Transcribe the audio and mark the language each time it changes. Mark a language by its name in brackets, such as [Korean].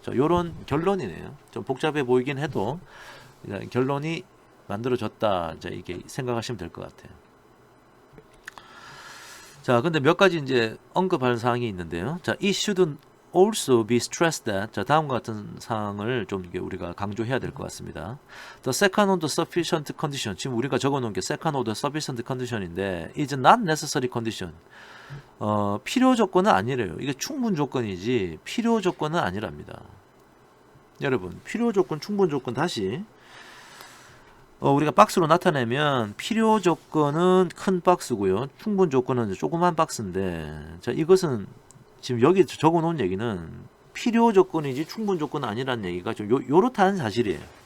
[Korean] 요런 결론이네요. 좀 복잡해 보이긴 해도 결론이 만들어졌다. 이게 생각하시면 될 것 같아요. 자, 근데 몇 가지 이제 언급할 사항이 있는데요. 자, it should also be stressed that 자, 다음과 같은 사항을 좀 이게 우리가 강조해야 될 것 같습니다. [English] The second order sufficient condition. 지금 우리가 적어 놓은 게 second order sufficient condition인데 is not necessary condition. [Korean] 필요 조건은 아니래요. 이게 충분 조건이지 필요 조건은 아니랍니다. 여러분, 필요 조건, 충분 조건 다시 우리가 박스로 나타내면 필요 조건은 큰 박스고요. 충분 조건은 조그만 박스인데 자, 이것은 지금 여기 적어 놓은 얘기는 필요 조건이지 충분 조건은 아니라는 얘기가 좀 요렇다는 사실이에요.